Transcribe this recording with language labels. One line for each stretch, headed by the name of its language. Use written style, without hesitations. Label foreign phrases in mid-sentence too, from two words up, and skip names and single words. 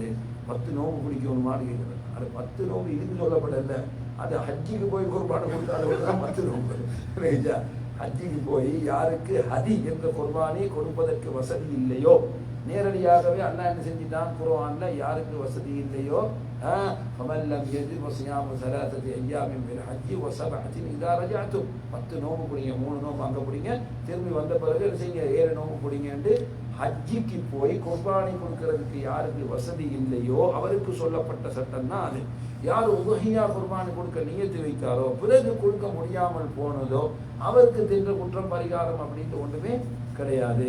Tamil: 10 நோம்பு பிடிக்கணுமான்னு கேட்குறது, அது 10 நோம்பு இதுன்னு சொல்லப்படல, அது ஹஜ்ஜிக்கு போய் குர்பானை கொடுத்தாலும் 10 நோம்பு நினைச்சா. ஹஜ்ஜிக்கு போய் யாருக்கு ஹதி என்ற குர்பானி கொடுப்பதற்கு வசதி இல்லையோ, நேரடியாகவே அல்லாஹ் என்ன செஞ்சிட்டான் குர்ஆன்ல, யாருக்கு வசதி இல்லையோ
Arabic: فمن لم يجد فصيام 3 أيام من الحج و7 إذا رجعتم.
Tamil: 10 நோம்பு பிடிங்க, 3 நோம்பு அங்கே பிடிங்க, திரும்பி வந்த பிறகு என்ன செய்யுங்க 7 நோம்பு பிடிங்கன்ட்டு. ஹஜ்ஜிக்கு போய் குர்பானி கொடுக்கறதுக்கு யாருக்கு வசதி இல்லையோ அவருக்கு சொல்லப்பட்ட சட்டம் தான் அது. யார் உதுஹியா குர்பானி கொடுக்க நியத்து வைத்தாரோ பிறகு கொடுக்க முடியாமல் போனதோ அவருக்கு தின்ற குற்றம் பரிகாரம் அப்படின்ட்டு ஒன்றுமே கிடையாது.